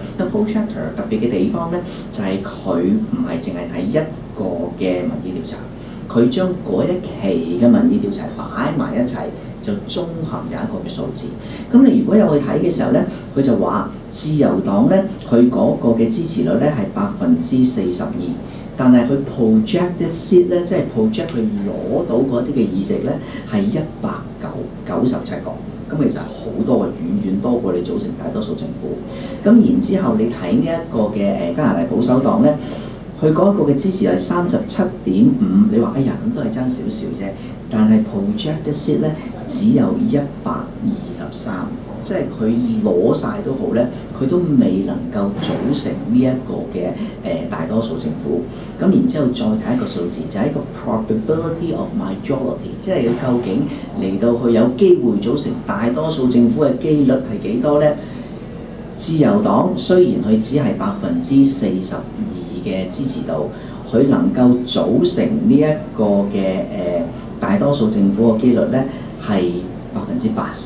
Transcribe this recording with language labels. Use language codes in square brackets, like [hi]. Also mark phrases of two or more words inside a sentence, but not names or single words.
[yue] 個 Poll Tracker 特別嘅地方咧，就係佢唔係淨係睇一個嘅民意調查，佢將嗰一期嘅民意調查擺埋一齊，就綜合有一個嘅數字。咁你如果有去睇嘅時候咧，佢就話自由黨咧，佢嗰個嘅支持率咧係42%。但係佢 [en] projected seat [yue] 咧，即係 project 佢攞到嗰啲嘅議席咧，係197個。咁其實好多嘅，遠遠多過你組成大多數政府。咁然之後你睇呢一個嘅加拿大保守黨咧，佢嗰個嘅支持係37.5，你話哎呀咁都係爭少少啫。但係 [en] projected seat [yue] 咧只有123。即係佢攞晒都好咧，佢都未能夠組成呢一個嘅大多數政府。咁然之後再睇一個數字，就係一個 [en] probability of majority， [yue] 即係佢究竟嚟到佢有機會組成大多數政府嘅機率係幾多咧？自由黨雖然佢只係42%嘅支持度，佢能夠組成呢一個嘅大多數政府嘅機率咧係80%。